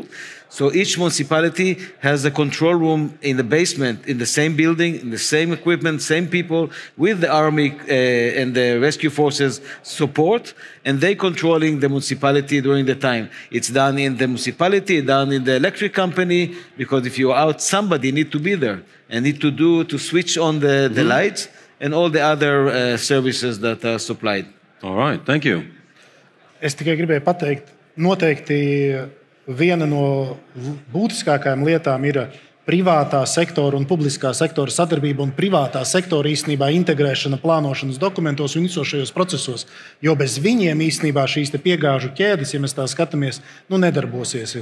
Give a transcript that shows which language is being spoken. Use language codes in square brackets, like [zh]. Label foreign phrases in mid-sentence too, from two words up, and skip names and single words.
[en] So each municipality has a control room in the basement, in the same building, in the same equipment, same people, with the army and the rescue forces support, and they controlling the municipality during the time. It's done in the municipality, done in the electric company, because if you're out, somebody need to be there and need to switch on the lights and all the other services that are supplied. All right, thank you. [lv] Es tikai gribēju pateikt, noteikti viena no būtiskākajām lietām ir privātā sektora un publiskā sektora sadarbība un privātā sektora īstenībā integrēšana plānošanas dokumentos un visos šajos procesos. Jo bez viņiem īstenībā šīs piegāžu ķēdes, ja mēs tā skatāmies, nedarbosies.